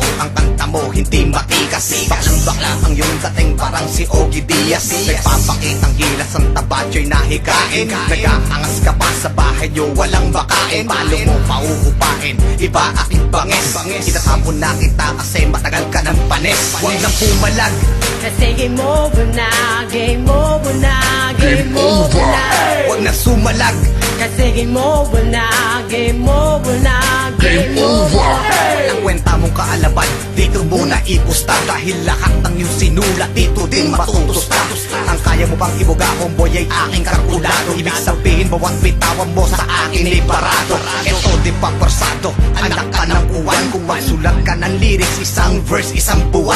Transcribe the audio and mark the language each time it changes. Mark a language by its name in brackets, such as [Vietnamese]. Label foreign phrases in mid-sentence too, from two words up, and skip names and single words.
[Filipino] Ang kanta mo hindi matikas. Baklang-bakla ang iyong dating parang si Ogie Diaz. Nagpapakitang gilas ang tabatyo'y nahikain. Nag-aangas ka pa sa bahay nyo, walang bakain. Palo mo pauupain, iba aking bangis. Itatapon na kita kasi matagal ka ng panis. Huwag nang pumalag, [English] Kasi game over na, game over na, game over na. [Filipino] huwag na sumalag, [English] Kasi game over na, game over na, game over. [Filipino] walang kwenta mong kaalaban, dito muna ipusta. Dahil lahat ng iyong sinulat dito din matutusta. Ang kaya mo pang ibuga, homeboy, ay aking kalkulado. Ibig sabihin bawat bitawan mo sa akin ay parado. Ito di pa persado, anak ka ng uwan. Kung magsulat ka ng lyrics, isang verse, isang buwan.